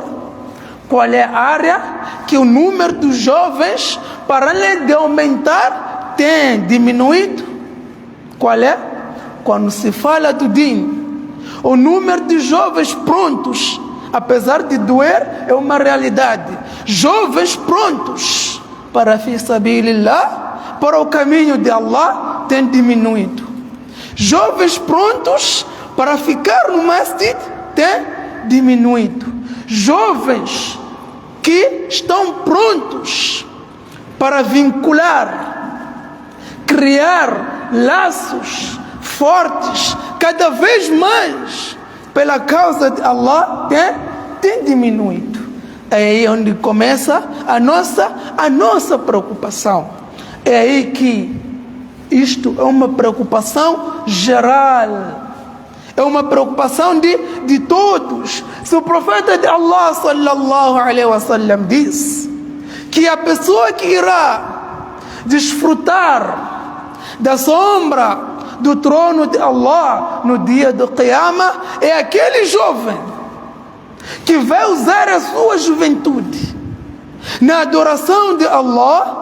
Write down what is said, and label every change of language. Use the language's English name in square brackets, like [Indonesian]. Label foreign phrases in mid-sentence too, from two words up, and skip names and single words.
[Portuguese] Qual é a área que o número de jovens, para além de aumentar, tem diminuído? Qual é? Quando se fala do din, o número de jovens prontos, apesar de doer, é uma realidade. Jovens prontos para [Arabic] في سبيل الله, [Portuguese] para o caminho de Allah, tem diminuído. Jovens prontos para ficar no masjid, tem diminuído. Jovens que estão prontos para vincular, criar laços fortes, cada vez mais, pela causa de Allah, tem diminuído. É aí onde começa a nossa preocupação. É aí que isto é uma preocupação geral. É uma preocupação de todos. Se o profeta de Allah [Arabic] صلى الله عليه وسلم [Portuguese] diz que a pessoa que irá desfrutar da sombra do trono de Allah no dia do Qiyamah é aquele jovem que vai usar a sua juventude na adoração de Allah.